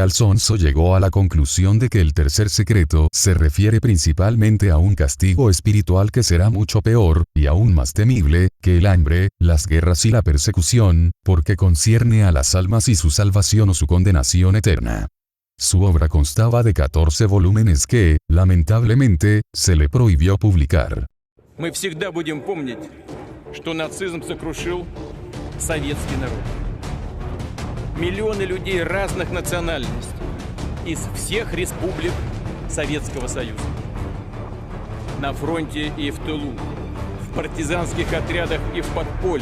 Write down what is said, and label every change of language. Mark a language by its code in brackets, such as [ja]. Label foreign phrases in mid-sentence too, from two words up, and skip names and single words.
[es] Alonso llegó a la conclusión de que el tercer secreto se refiere principalmente a un castigo espiritual que será mucho peor, y aún más temible, que el hambre, las guerras y la persecución, porque concierne a las almas y su salvación o su condenación eterna. Su obra constaba de 14 volúmenes que, lamentablemente, se le prohibió publicar. [ru] Мы всегда будем помнить, что нацизм сокрушил советский народ. Миллионы людей разных национальностей из всех республик Советского Союза. На фронте и в тылу, в партизанских отрядах и в подполье.